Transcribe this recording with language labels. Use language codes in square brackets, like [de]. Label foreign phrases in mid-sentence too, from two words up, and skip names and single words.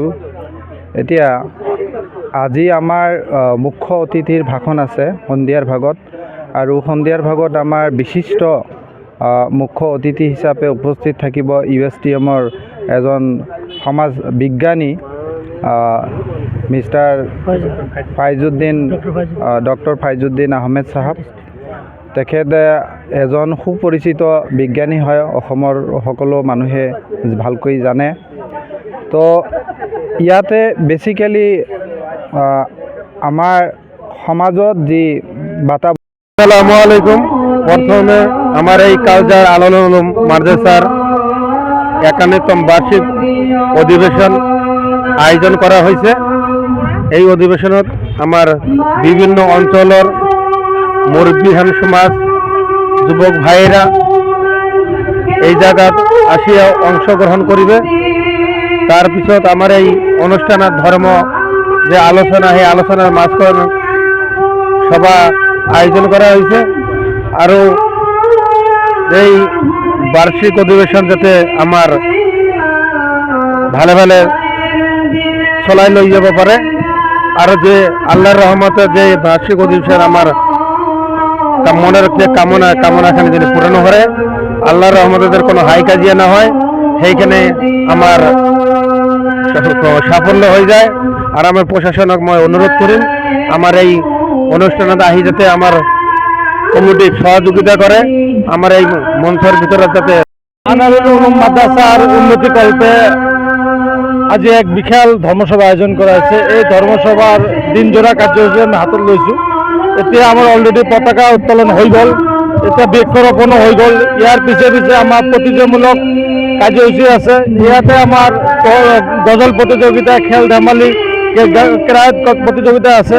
[as] এতিয়া আজি আমাৰ মুখ্য অতিথিৰ ভাষণ আছে সন্ধিয়াৰ ভাগত, আৰু সন্ধিয়াৰ ভাগত আমাৰ বিশিষ্ট মুখ্য অতিথি হিচাপে উপস্থিত থাকিব USTMৰ এজন সমাজ বিজ্ঞানী [en] Mister Doctor [as] ফাইজুদ্দিন আহমেদ চাহাব। তেখেত এজন সুপৰিচিত বিজ্ঞানী হয়, অসমৰ সকলো মানুহে ভালকৈ জানে। তো ইয়াতে বেচিকেলি আমাৰ সমাজত যি বাতাবৰণ। [ar] السلام عليكم. [bn] প্রথমে আমার এই কালজার আনোয়ারুল উলুম মাদ্রাসার ৫১তম বার্ষিক অধিবেশন আয়োজন করা হয়েছে। এই অধিবেশনত আমার বিভিন্ন অঞ্চলের মুরব্বীহান সমাজ যুবক ভাইয়েরা এই জায়গাত আসিয়া অংশগ্রহণ করিবে। তার পিছত আমার এই অনুষ্ঠানের ধর্ম যে আলোচনা, সেই আলোচনার মাঝখানে সভা আয়োজন করা হয়েছে। আৰু এই বার্ষিক অধিবেশন যাতে আমার ভালে ভালে চলাই লৈ যাব পারে, আর যে আল্লাহর রহমতে যে বার্ষিক অধিবেশন আমার মনের যে কামনাখানি যদি পূরণ করে, আল্লাহর রহমতের কোনো হাই কাজিয়া না হয়, সেইখানে আমার সাফল্য হয়ে যায়। আর আমার প্রশাসনক মই অনুরোধ করিম আমার এই অনুষ্ঠানত আহি যাতে আমার কমিটি সহযোগিতা করে, আমার এই মঞ্চের ভিতরে যাতে আনোয়ারুল উলুম মাদ্রাসার উন্নতি কল্পে আজি এক বিশাল ধর্মসভা আয়োজন করা হয়েছে। [as] এই ধর্মসভার দিনজোৰা কাৰ্যসূচী আমি হাতত লৈছোঁ। এতিয়া আমাৰ অলৰেডি পতাকা উত্তোলন হৈ গ'ল, এতিয়া বৃক্ষৰোপণো হৈ গ'ল। ইয়াৰ পিছে পিছে আমাৰ প্ৰতিযোগিতামূলক কাৰ্যসূচী আছে। ইয়াতে আমাৰ গজল প্ৰতিযোগিতা, খেল ধেমালি, ক্ৰীড়া প্ৰতিযোগিতা আছে।